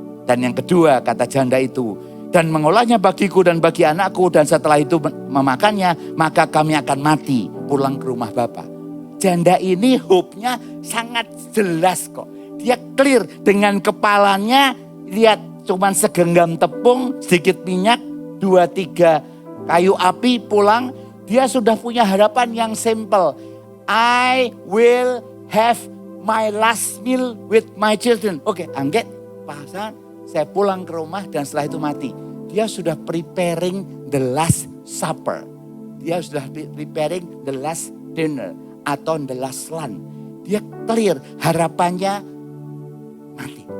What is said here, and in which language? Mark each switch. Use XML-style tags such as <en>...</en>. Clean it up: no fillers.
<id>Dan yang kedua, kata janda itu, dan mengolahnya bagiku dan bagi anakku, dan setelah itu memakannya, maka kami akan mati, pulang ke rumah Bapa. Janda ini hope-nya sangat jelas kok. Dia clear dengan kepalanya, lihat cuman segenggam tepung, sedikit minyak, 2-3 kayu api, pulang. Dia sudah punya harapan yang simple.</id> <en>I will have my last meal with my children.</en> <id>Oke, angget, pasang, saya pulang ke rumah dan setelah itu mati. Dia sudah</id> <en>preparing the last supper. Dia sudah preparing the last dinner atau the last lunch.</en> <id>Dia clear harapannya mati.</id>